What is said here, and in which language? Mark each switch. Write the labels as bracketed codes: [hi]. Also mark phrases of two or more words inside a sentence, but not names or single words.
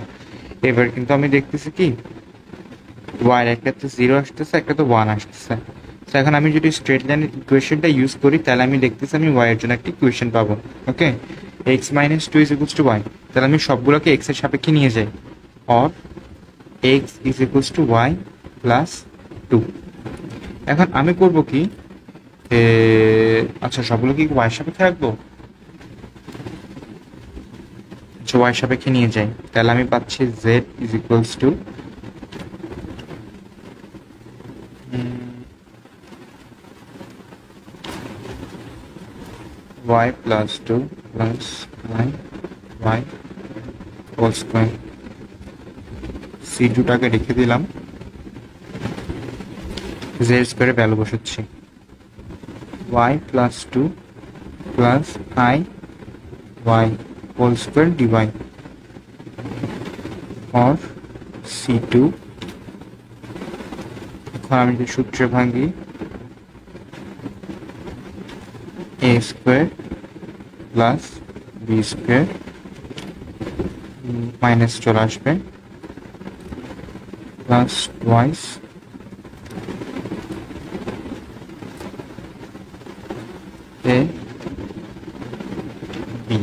[bn] এবার কিন্তু আমি দেখতেছি কি ওয়াই এর একটা তো 0 আসতেছে, একটা তো 1 আসতেছে। তো এখন আমি যদি স্ট্রেট লাইনের ইকুয়েশনটা ইউজ করি, তাহলে আমি দেখতেছি আমি ওয়াই এর জন্য একটা ইকুয়েশন পাবো। ওকে, [en] x minus 2 is equals to y, [bn] তাহলে আমি সবগুলোকে এক্স এর সাপেক্ষে নিয়ে যাই, [en] অর x is equals to y plus 2। [bn] এখন আমি করব কি, আচ্ছা সবগুলো কি y সাপেক্ষে রাখবো, y সাপেক্ষে নিয়ে যাই, তাহলে আমি পাচ্ছি [en] z is equals to y plus 2 plus 9y whole square। [bn] C2টাকে রেখে দিলাম, z স্কোয়ারে ভ্যালু বসাচ্ছি, [en] y plus 2 plus I y whole square dy और C2। [bn] এখন আমি যদি সূত্রে ভাঙি, [en] a square plus b square minus [bn] চলে আসবে [en] plus twice a b.